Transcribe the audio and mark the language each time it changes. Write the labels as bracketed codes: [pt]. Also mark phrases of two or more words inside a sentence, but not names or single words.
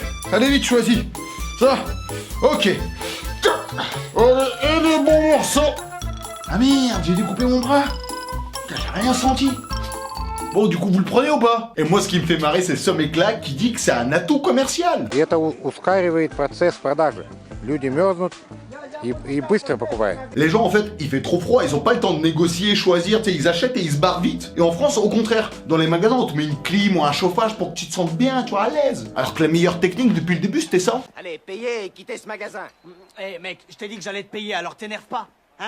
[fr] Allez vite, choisis. Ça? Ok. Allez, et les bons morceaux. Ah merde, j'ai découpé mon bras. Putain, j'ai rien senti. Oh, du coup, vous le prenez ou pas? Et moi, ce qui me fait marrer, c'est ce mec-là qui dit que c'est un atout commercial. [ru] И это ускоривает процесс продажи. Люди мерзнут и быстро покупают. [fr] Les gens, en fait, il fait trop froid, ils ont pas le temps de négocier, choisir, tu sais, ils achètent et ils se barrent vite. Et en France, au contraire, dans les magasins, on te met une clim ou un chauffage pour que tu te sentes bien, tu vois, à l'aise. Alors que la meilleure technique depuis le début, c'était ça. Allez, payez et quittez ce magasin. Eh mec, je t'ai dit que j'allais te payer, alors t'énerve pas, hein?